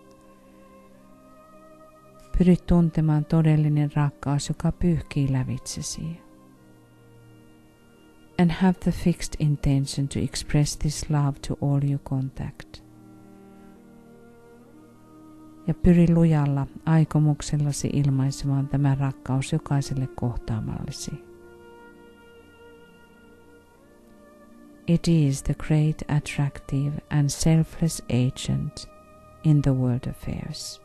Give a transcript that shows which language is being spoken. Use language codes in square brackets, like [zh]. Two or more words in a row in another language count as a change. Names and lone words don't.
[fi] Pyri tuntemaan todellinen rakkaus, joka pyyhkii lävitsesi. [en] And have the fixed intention to express this love to all you contact. [fi] Ja pyri lujalla aikomuksellasi ilmaisemaan tämä rakkaus jokaiselle kohtaamallesi. [en] It is the great attractive and selfless agent in the world affairs.